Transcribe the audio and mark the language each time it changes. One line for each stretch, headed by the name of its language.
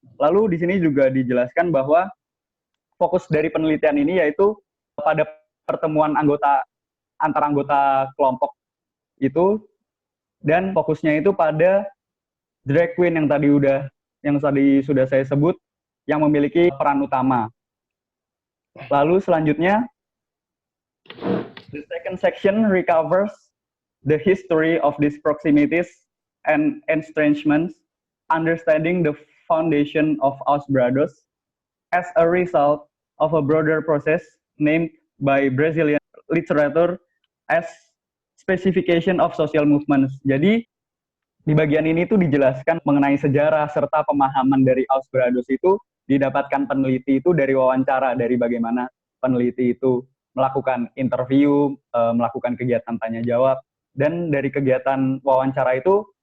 Indonesian: Lalu di sini juga dijelaskan bahwa fokus dari penelitian ini yaitu pada pertemuan antara anggota kelompok itu, dan fokusnya itu pada drag queen yang tadi sudah saya sebut yang memiliki peran utama. Lalu selanjutnya,
English: the second section recovers the history of these proximities and estrangements, understanding the foundation of Aos Brados as a result of a broader process named by Brazilian literature as specification of social movements.
Indonesian: Jadi di bagian ini tuh dijelaskan mengenai sejarah serta pemahaman dari Ausbrados itu didapatkan peneliti itu dari wawancara, dari bagaimana peneliti itu melakukan interview, melakukan kegiatan tanya jawab, dan dari kegiatan wawancara itu